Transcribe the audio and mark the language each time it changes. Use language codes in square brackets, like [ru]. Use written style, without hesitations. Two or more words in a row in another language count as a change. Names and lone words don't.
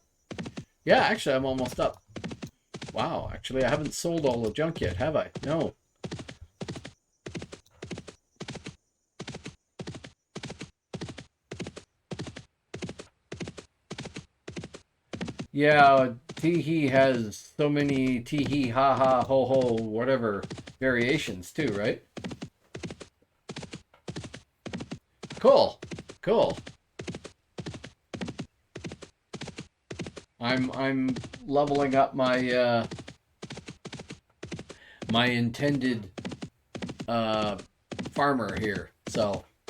[en] Yeah, actually, I'm almost up. Wow, actually, I haven't sold all the junk yet, have I? No. Yeah, tee-hee has so many tee-hee, ha-ha, ho-ho, whatever variations too, right? Cool, cool. I'm leveling up my my intended farmer here, so.